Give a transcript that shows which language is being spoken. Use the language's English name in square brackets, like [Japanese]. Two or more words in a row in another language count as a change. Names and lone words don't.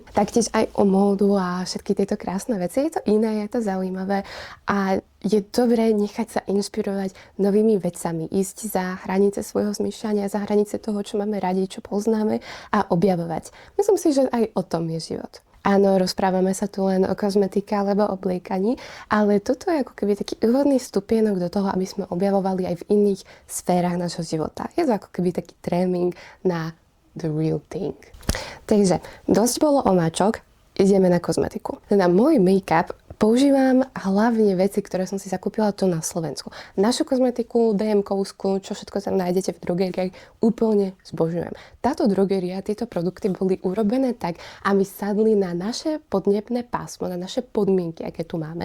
[Slovak] Taktiež aj o módu a všetky tieto krásne veci. Je to iné, je to zaujímavé a je dobré nechať sa inšpirovať novými vecami, ísť za hranice svojho zmýšľania, za hranice toho, čo máme radi, čo poznáme a objavovať. Myslím si, že aj o tom je život. Áno, rozprávame sa tu len o kozmetike alebo obliekaní, ale toto je ako keby taký úvodný stupienok do toho, aby sme objavovali aj v iných sférach nášho života. Je to ako keby taký tréning na [English] the real thing. [Slovak] Takže, dosť bolo o mačok, ideme na kozmetiku. Na môj make-up používam hlavne veci, ktoré som si zakúpila tu na Slovensku. Našu kozmetiku, DM-kovskú, čo všetko tam nájdete v drogériách, úplne zbožňujem. Táto drogeria, tieto produkty boli urobené tak, aby sadli na naše podnebné pásmo, na naše podmienky, aké tu máme.